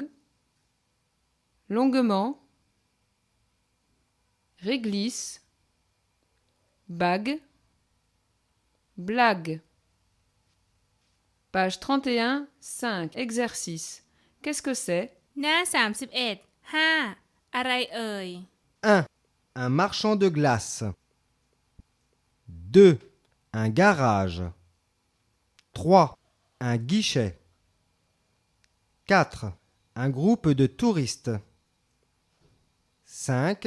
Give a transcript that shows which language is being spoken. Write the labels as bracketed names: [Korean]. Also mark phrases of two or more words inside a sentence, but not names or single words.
[French] Longuement. Réglisse. Bague. Blague. Page 31, 5. Exercice. Qu'est-ce que c'est? [Thai] หน้า 31 5 อะไรเอ่ย [French] 1. Un marchand de glace. 2. Un garage. 3. Un guichet. 4. Un groupe de touristes. 5.